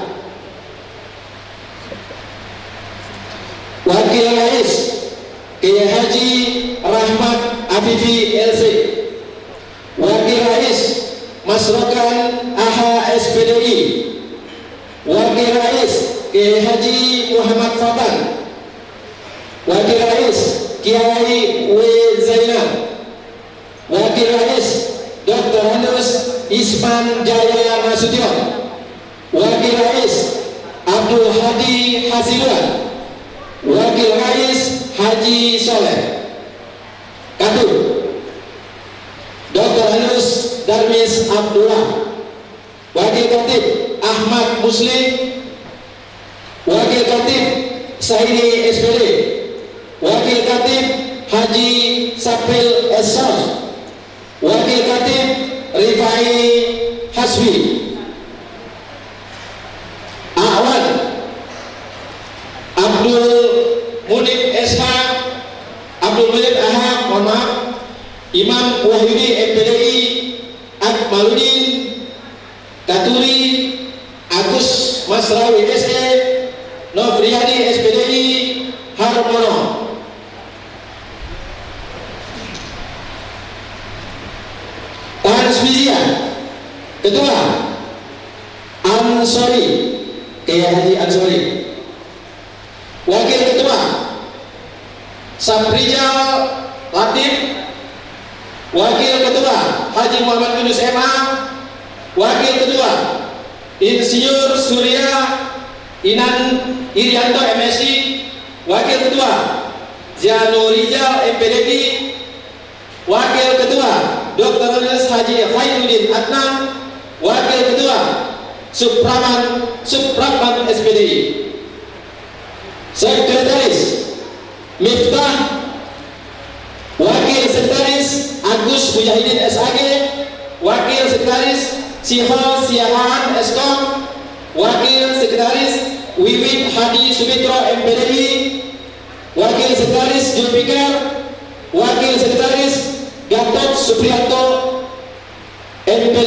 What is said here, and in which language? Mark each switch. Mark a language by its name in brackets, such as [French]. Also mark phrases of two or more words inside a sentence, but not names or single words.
[Indonesian] Wakil Rais Kiai Haji Rahmat Afifi LC. Wakil Rais Masrokan AHA SPDI. Wakil Rais Kiai Haji Muhammad Fatan. Wakil Rais Kiai W. Zainal. Wakil Rais Dr. Hanus Isman Jaya Nasution. Wakil Rais Abdul Hadi Hasibuan. Wakil Rais Haji Soleh. Katub Dr. Hanus Darmis Abdullah. Wakil Wakil Khatib Ahmad Muslim, Wakil Khatib Saidi SPD, Wakil Khatib Haji Sapil Esor, Wakil Khatib Rifai Hasbi, Awan Abdul Munib SH, Abdul Munib Aham, mohon maaf, Imam Wahyudi MPDI, Akmaludin Katuri, Agus Masrawi SE, Nofriyadi SPDI, Harmono. Transmisia Ketua Ansori, Kiai Haji Ansori. Wakil Ketua Saprijal Latif, Wakil Ketua Haji Muhammad Yunus MA, Wakil Ketua Insinyur Surya Inan Irianto MSI, Wakil Ketua Janurijal MPDI, Wakil Ketua Dr. Haji Khairuddin Adnan, Wakil Ketua Supraman SPDI. Sekretaris Miftah, Wakil Sekretaris Agus Mujahidin SAG, Wakil Sekretaris Siho Siahaan Eskom, Wakil Sekretaris Wiwit Hadi Subitro MPDI, Wakil Sekretaris Julfikar, Wakil Sekretaris Gatot Supriyanto MPD.